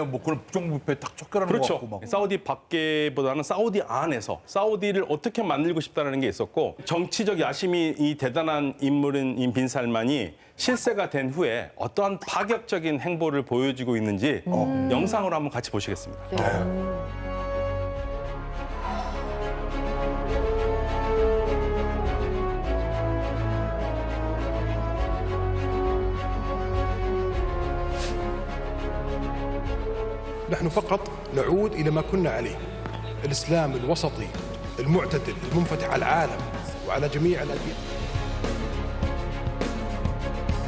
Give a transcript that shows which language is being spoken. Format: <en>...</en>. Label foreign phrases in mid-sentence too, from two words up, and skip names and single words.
<ko>뭐 그런 부정부패 딱 척결하는 거 그렇죠. 같고 막. 사우디 밖에보다는 사우디 안에서 사우디를 어떻게 만들고 싶다는 게 있었고 정치적 야심이 이 대단한 인물인 빈살만이 실세가 된 후에 어떠한 파격적인 행보를 보여주고 있는지 영상으로 한번 같이 보시겠습니다.</ko> <ar>نحن فقط نعود إلى ما كنا عليه الإسلام الوسطي المعتدل المنفتح على العالم وعلى جميع الأديان</ar>